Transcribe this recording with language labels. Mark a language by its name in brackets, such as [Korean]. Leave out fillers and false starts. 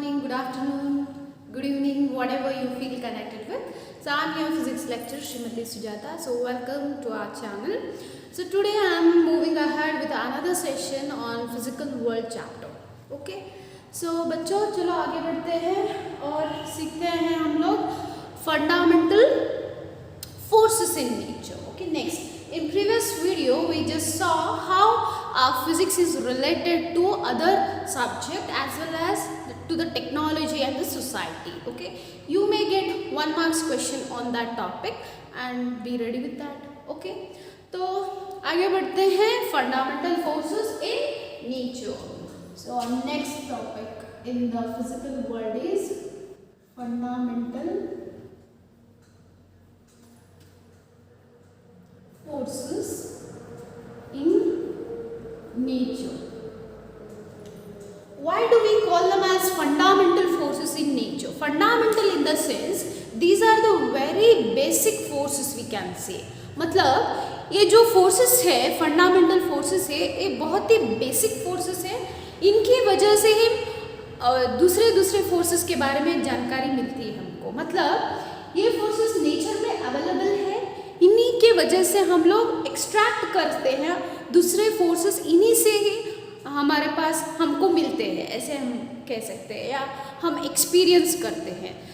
[English] afternoon, good evening, whatever you feel connected with. So I'm your physics lecturer Srimati Sujata. So welcome to our channel. So today I'm moving ahead with another session on physical world chapter. Okay. [Hindi] So बच्चों चलो आगे बढ़ते हैं और सीखते हैं हम लोग [English] fundamental forces in nature. Okay, next. In previous video we just saw how physics is related to other subject as well as to the technology and the society. Okay, you may get 1 marks question on that topic and be ready with that. [Hindi] Okay, तो आगे बढ़ते हैं [English] fundamental forces in nature. So our next topic in the physical world is fundamental forces in nature. Why do we call them as fundamental forces in nature? Fundamental in the sense these are the very basic forces we can say. [Hindi] मतलब ये जो forces है fundamental forces है ये बहुत ही basic forces है. इनकी वजह से ही दूसरे forces के बारे में जानकारी मिलती है हमको. मतलब ये forces nature में available है. इन्हीं के वजह से हम लोग एक्सट्रैक्ट करते हैं दूसरे फोर्सेस इन्हीं से ही हमारे पास हमको मिलते हैं ऐसे हम कह सकते हैं या हम एक्सपीरियंस करते हैं.